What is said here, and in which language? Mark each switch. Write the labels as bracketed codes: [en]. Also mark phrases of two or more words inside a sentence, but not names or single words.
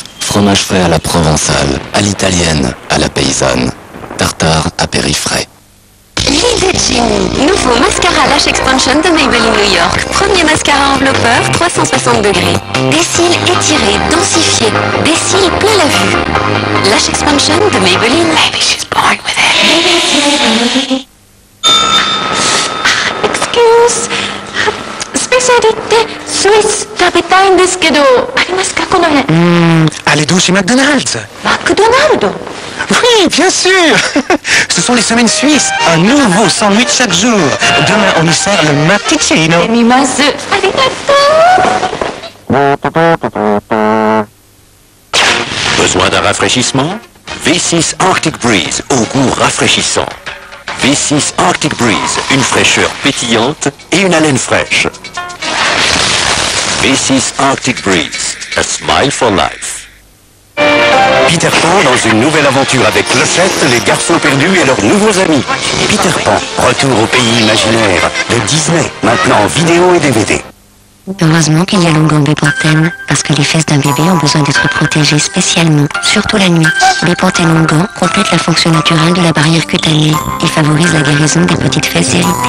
[fr] Fromage frais à la provençale, à l'italienne, à la paysanne. Tartare à périfrais. L'idée de génie. Nouveau mascara Lash Expansion de Maybelline New York. Premier mascara enveloppeur 360 degrés. Des cils étirés, densifiés. Des cils plein la vue. Lash Expansion de Maybelline. [en] Maybe she's born with it. Excuse. [fr] Spécialité suisse. [ja] 食べたいんですけど、ありますかこの辺? [fr] Allez-vous chez McDonald's? McDonald's? Oui, bien sûr. Ce sont les semaines suisses. Un nouveau sandwich chaque jour. Demain, on y sert le matticino. [ja] 見ます。ありがとう。 [fr] Besoin d'un rafraîchissement? V6 Arctic Breeze, au goût rafraîchissant. V6 Arctic Breeze, une fraîcheur pétillante et une haleine fraîche. [en] V6 Arctic Breeze, a smile for life. [fr] Peter Pan dans une nouvelle aventure avec Clochette, les garçons perdus et leurs nouveaux amis. Peter Pan, retour au pays imaginaire de Disney, maintenant en vidéo et DVD. Heureusement qu'il y a Longan Bepanthen, parce que les fesses d'un bébé ont besoin d'être protégées spécialement, surtout la nuit. Bepanthen Longan complète la fonction naturelle de la barrière cutanée et favorise la guérison des petites fesses irritées.